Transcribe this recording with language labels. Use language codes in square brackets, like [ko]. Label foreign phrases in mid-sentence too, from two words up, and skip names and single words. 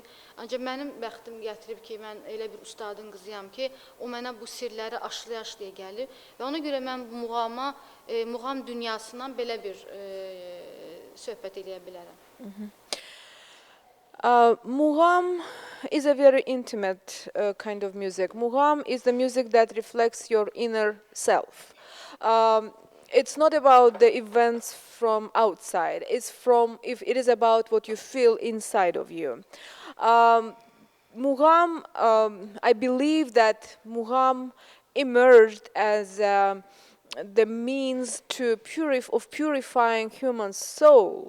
[az] Ancaq mənim bəxtim gətirib ki, mən elə bir ustadın qızıyam ki, o mənə bu sirləri aşlaya-aşlaya gəlir və ona görə mən muğam dünyasından belə bir söhbət eləyə bilərəm. [en] Mugham is a very intimate kind of music. Mugham is the music that reflects your inner self. It's not about the events from outside. It is about what you feel inside of you. Mugham, I believe that mugham emerged as the means of purifying human soul.